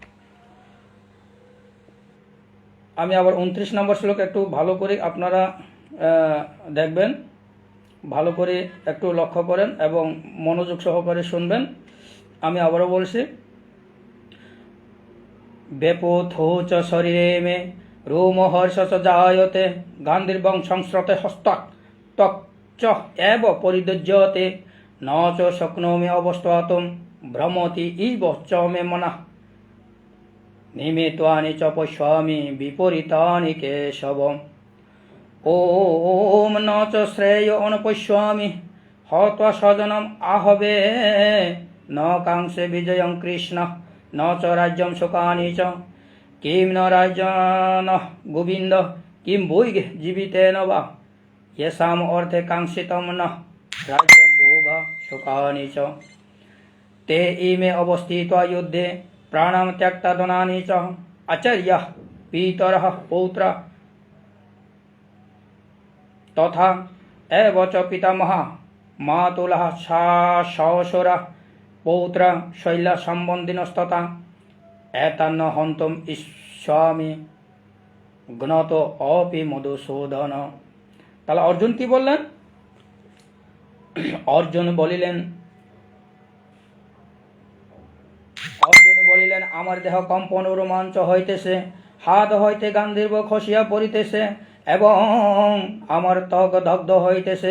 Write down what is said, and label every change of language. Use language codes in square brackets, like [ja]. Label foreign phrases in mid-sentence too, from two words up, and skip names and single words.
[bn] আমি আবার 29 নম্বর শ্লোক একটু ভালো করে আপনারা দেখবেন, ভালো করে একটু লক্ষ্য করেন এবং মনোযোগ সহকারে শুনবেন। আমি আবারও বলছি, [sa] বেপথো চ শরীরে মে রোমহর্ষ চ জায়তে গান্ধীর্বং সংস্রতে হস্তাৎ ত্বক চ এব পরিদজ্যতে ন চ শক্নোমি অবস্থাতুম ভ্রমতি ইব চ মে মনঃ নিমিত্তানি চ পশ্যমি বিপরীতানি কেশব। ওম ন চ শ্রেয় অনুপশ্যমি হত্বা স্বজনম আহবে ন কাংসে বিজয়ং কৃষ্ণ ন চ রাজ্যম সুখানি চ কিম ন রাজন গোবিন্দ কিম বৈ জীবিতেন বা येषाम अर्थे कांक्षितम न राज्यम भोग सुखानि च ते इमे अवस्थित्वा युद्धे प्राणं त्यक्ता धनानि च आचार्यः पितरः पौत्रः तथा एव च पितामहः मातुलः শ্বশুরः पौत्रः शैला सम्बन्धिनस्तथा एतान्न हन्तुम् इच्छामि জ্ঞাত অপি মধুসূদন। [bn] তাহলে অর্জুন কি বললেন? অর্জুন বলিলেন, আমার দেহ কম্পন ও রোমাঞ্চ হইতেছে, হাত হইতে গান্ধীর্ব খসিয়া পড়িতেছে এবং আমার ত্বক দগ্ধ হইতেছে।